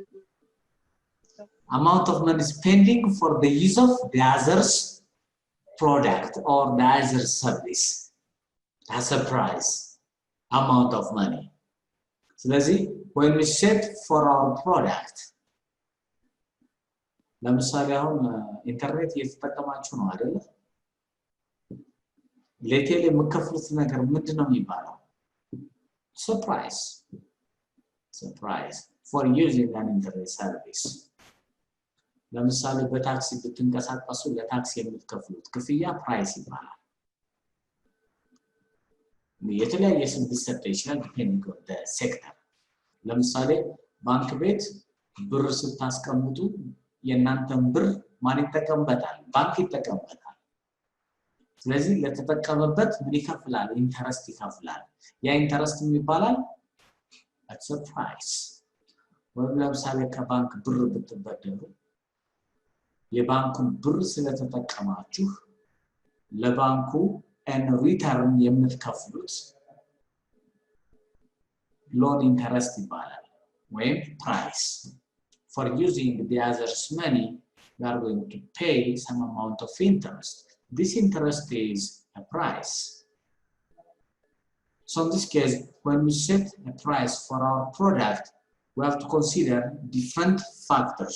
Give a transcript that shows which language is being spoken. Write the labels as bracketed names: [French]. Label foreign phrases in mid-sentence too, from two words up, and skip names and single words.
[English] Amount of money spending for the use of the other's product or the other's service. That's a price. Amount of money. So let's see, when we set for our product, [Amharic] ለምሳሌ አሁን ኢንተርኔት እየተጠቀማችሁ ነው አይደል? ለቴሌ የምከፍሉት ነገር ምንድነው የሚባለው? [English] Surprise for using an internet service. [Amharic] ለምሳሌ በታክሲ ብትንቀሳቀሱ ለታክሲ የምትከፍሉት ክፍያ ፕራይስ ይባላል። የተለያየ ስም ሊሰጥ ይችላል [English] depending on the sector. [Amharic] ለምሳሌ ባንክ ቤት ብር ስታስቀምጡ የናንተን ብር ማን ይጠቀምበታል? ባንክ ይጠቀምበታል። ስለዚህ ለተጠቀመበት ምን ይከፍላል? ኢንተረስት ይከፍላል። ያ ኢንተረስት ይባላል [English] that's a price. [Amharic] ወይም ለምሳሌ ከባንክ ብር ብትበደሩ የባንኩን ብር ስለተጠቀማችሁ ለባንኩ [English] and return [Amharic] የምትከፍሉት [English] loan interest [Amharic] ይባላል ወይም price. [English] For using the other's money, we are going to pay some amount of interest. This interest is a price. So in this case, when we set a price for our product, we have to consider different factors.